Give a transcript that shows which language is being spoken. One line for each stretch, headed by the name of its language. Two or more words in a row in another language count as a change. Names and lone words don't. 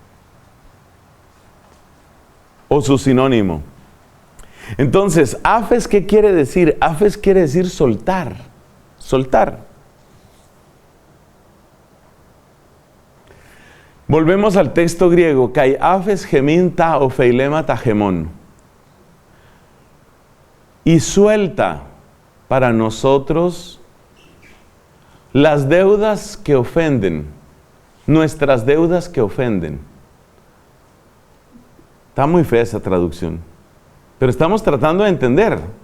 Spanish: O su sinónimo. Entonces, afes, ¿qué quiere decir? Afes quiere decir soltar. Soltar. Volvemos al texto griego,
Greek: καὶ ἄφες ἡμῖν τὰ ὀφειλήματα ἡμῶν.
Spanish: Y suelta para nosotros las deudas que ofenden, nuestras deudas que ofenden. Está muy fea esa traducción, pero estamos tratando de entender.